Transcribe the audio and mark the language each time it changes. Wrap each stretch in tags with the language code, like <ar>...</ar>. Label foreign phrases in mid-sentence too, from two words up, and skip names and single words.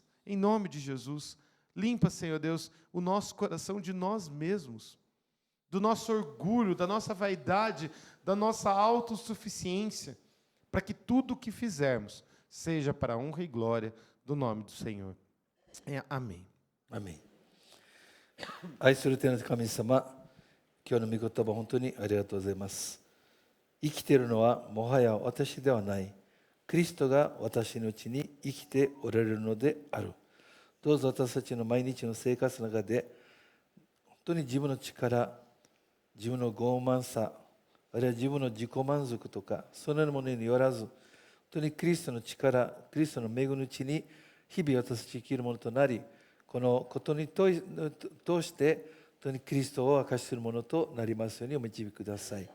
<pt>Em nome de Jesus, limpa, Senhor Deus, o nosso coração de nós mesmos, do nosso orgulho, da nossa vaidade, da nossa autossuficiência, para que tudo o que fizermos seja para a honra e glória do nome do Senhor. Amém. Amém.</pt> <ja>愛する天の神様、今日の御言葉本当にありがとうございます。生きているのはもはや私ではない。キリストが私のうちに生きておられるのである。どうぞ私たちの毎日の生活の中で、本当に自分の力、自分の傲慢さ、 あるいは自分の自己満足とか、そのようなものによらず、本当にキリストの力、キリストの恵みのうちに日々私たち生きるものとなり、このことに通して本当にキリストを明かしするものとなりますようにお導きください。</ja>